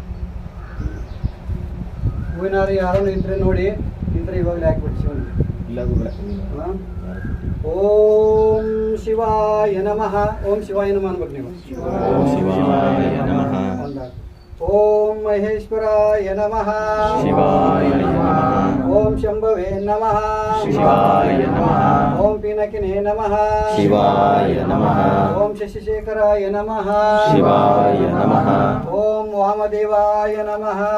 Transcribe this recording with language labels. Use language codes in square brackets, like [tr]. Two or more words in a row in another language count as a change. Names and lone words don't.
[kn] ಹೂವಿನಾರು ಯಾರನ್ನು ಇದ್ರೆ ನೋಡಿ, ಇದ್ರೆ ಇವಾಗಲೇ ಹಾಕ್ಬಿಟ್ಟು ಶಿವನಿಗೆ. [sa] ಓಂ ಶಿವಾಯ ನಮಃ. ಓಂ ಶಿವಾಯ ನಮಃ [kn] ಅನ್ಬೇಕು ನೀವು. [sa] ಓಂ ಮಹೇಶ್ವರಾಯ ನಮಃ. ಓಂ ಶಂಭವೇ ನಮಃ. ಓಂ ಪಿನಕಿನೇ ನಮಃ. ಓಂ ಶಶಿಶೇಖರಾಯ ನಮಃ. ಓಂ ವಾಮದೇವಾಯ ನಮಃ.